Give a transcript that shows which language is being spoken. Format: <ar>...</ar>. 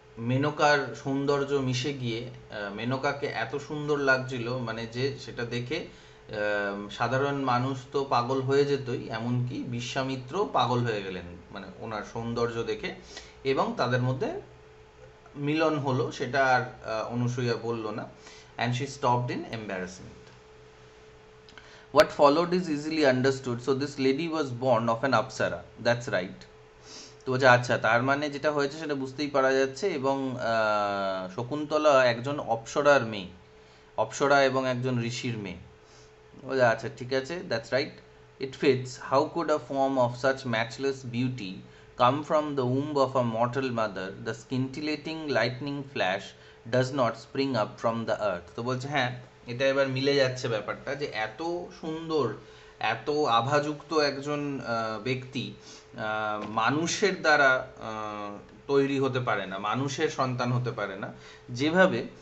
<bn>মেনকার সৌন্দর্য মিশে গিয়ে মেনকাকে এত সুন্দর লাগছিল, মানে যে সেটা দেখে সাধারণ মানুষ তো পাগল হয়ে যেতই, এমনকি বিশ্বামিত্র পাগল হয়ে গেলেন মানে ওনার সৌন্দর্য দেখে, এবং তাদের মধ্যে মিলন হলো। সেটা আর অনুসূয়া বলল না,</bn> <en>and she stopped in embarrassment. What followed is easily understood. So this lady was born of an apsara. That's right.</en> <bn>তো বলছে আচ্ছা, তার মানে যেটা হয়েছে সেটা বুঝতেই পারা যাচ্ছে, এবং শকুন্তলা একজন অপ্সরার মেয়ে, অপ্সরা এবং একজন ঋষির মেয়ে। বলছে আচ্ছা ঠিক আছে,</bn> <en>That's right. it fits. How could a form of such matchless beauty come from the womb of a mortal mother? The scintillating lightning flash does not spring up from the earth.</en> <bn>তো বলছে হ্যাঁ, এটা এবার মিলে যাচ্ছে ব্যাপারটা, যে এত সুন্দর, এত আভাযুক্ত একজন ব্যক্তি মানুষের দ্বারা তৈরি হতে পারে না, মানুষের সন্তান হতে পারে না, যেভাবে</bn>